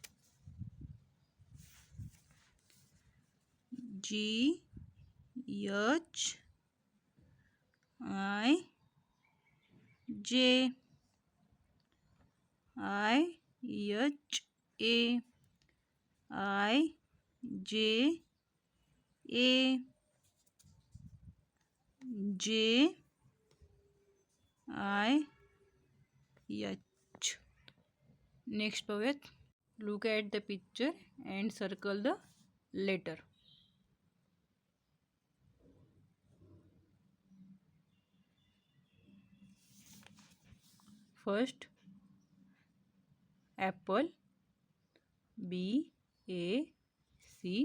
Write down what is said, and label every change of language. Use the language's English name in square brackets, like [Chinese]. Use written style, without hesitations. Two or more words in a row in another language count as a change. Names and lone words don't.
[English] G H I J I H A I J A J I H. [Marathi] Next पाहूयात. [English] Look at the picture and circle the letter. First apple, B A C.